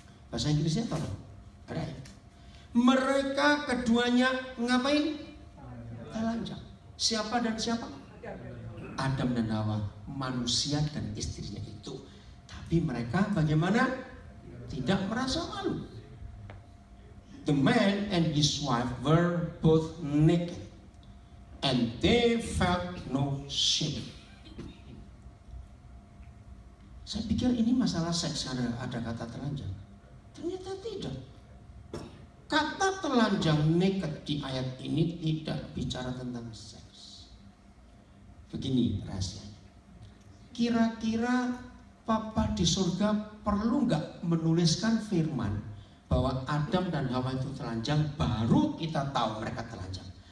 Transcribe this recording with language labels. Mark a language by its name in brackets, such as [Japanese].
[Indonesian] Bahasa Inggrisnya tolong. Ada ya? Mereka keduanya ngapain? Telanjang. Siapa dan siapa? Adam dan Hawa, manusia dan istrinya itu. Tapi mereka bagaimana? Tidak merasa malu. [English] The man and his wife were both naked, and they felt no shame. [Indonesian] Saya pikir ini masalah seks, ada kata telanjang. Ternyata tidak. Kata telanjang naked di ayat ini tidak bicara tentang seks. Begini rahasianya. Kira-kira Papa di surga perlu nggak menuliskan firman bahwa Adam dan Hawa itu telanjang, baru kita tahu mereka telanjang?